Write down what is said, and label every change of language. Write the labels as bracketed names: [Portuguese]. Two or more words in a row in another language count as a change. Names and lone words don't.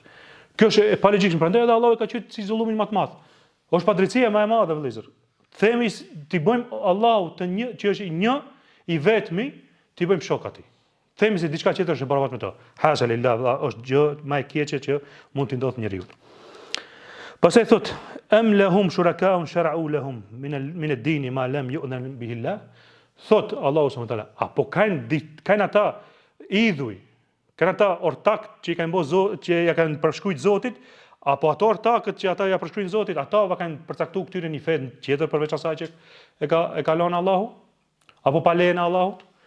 [Albanian] Kjo është e paligjshme, prandaj edhe Allahu ka thënë si zullumin më të madh. Është padrejtësia më e madhe vëllezër. Themi ti bëjmë Allahut të një që është i një i vetmi, ti bëjmë shok atij. Themi se diçka tjetër është e barabartë me to. [Arabic] حاشا لله, [Albanian] është gjë më e keqe që mund të ndodhë njeriu. Pastaj thot [Arabic] أم لهم شركاء شرعوا لهم من الدين ما لم يأذن به الله. [Albanian] Thot [Arabic] الله سبحانه وتعالى, [Albanian] apo kanë ata idhuj, kanë ata ortak që i kanë bërë Zot, që ja kanë përshkruajtur Zotit, apo ato ortakët që ata ja përshkruajnë Zotit, ata kanë përcaktuar këtyre një fe tjetër përveç asaj që e ka lënë Allahu, apo pa lejen e Allahut.